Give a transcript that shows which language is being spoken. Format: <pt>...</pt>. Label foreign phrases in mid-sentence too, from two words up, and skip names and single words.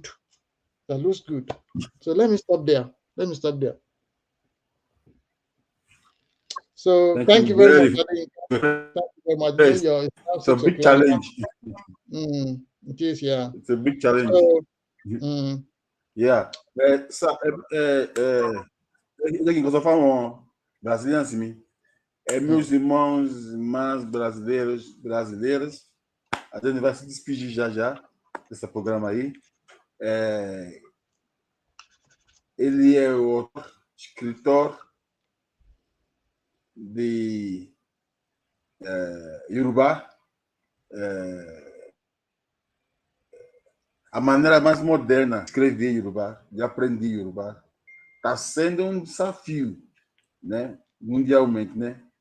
<en>That looks good. So let me stop there. So Thank thank you you very much, very Adeyinka. much. Thank you very much. It's now It's a 6 big o'clock. challenge. It is, yeah. It's a big challenge. So mm, Yeah.</en> <yo>Jẹ́ kí n kọ́ sọ fáwọn Brazilians mi.</yo> <pt>Meus irmãos brasileiros, a gente vai se despedir já desse programa aí. Ele é o escritor de Yoruba, a maneira mais moderna de escrever Yoruba, de aprender Yoruba, está sendo um desafio, né, mundialmente, né?</pt>